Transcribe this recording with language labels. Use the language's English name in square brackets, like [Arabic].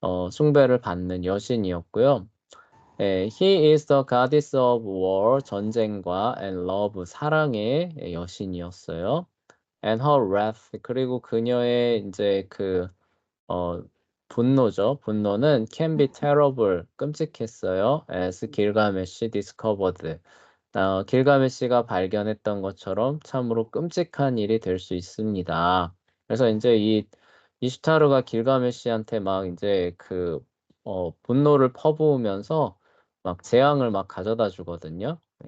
[Korean] 숭배를 받는 여신이었고요. [English] he is the goddess of war [Korean] 전쟁과 [English] and love [Korean] 사랑의 여신이었어요. [English] and her wrath [Korean] 그리고 그녀의 이제 분노죠. 분노는 [English] can be terrible [Korean] 끔찍했어요. [English] as [Korean] 길가메시 [English] discovered [Korean] 길가메시가 발견했던 것처럼 참으로 끔찍한 일이 될 수 있습니다. 그래서 이제 이 이슈타르가 길가메시한테 막 이제 분노를 퍼부으면서 막 재앙을 막 가져다 주거든요.